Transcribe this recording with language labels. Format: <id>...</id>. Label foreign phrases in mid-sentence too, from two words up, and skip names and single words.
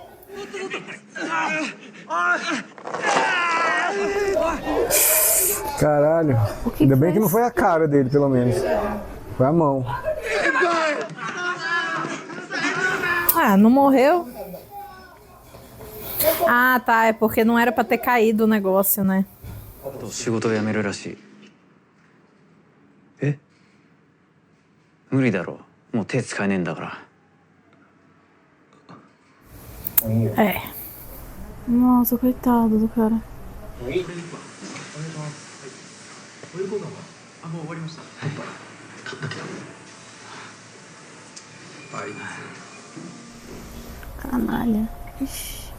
<pt>Caralho. Ainda bem que não foi a cara dele, pelo menos. Foi a mão. Ah, não morreu? Ah, tá. É porque não era pra ter caído o negócio, né?</pt> <ja>仕事を辞めるらしい。え？無理だろう。もう手使えねえんだから。</ja> <pt>É. Nossa, coitado do cara. Canalha. Ixi.</pt>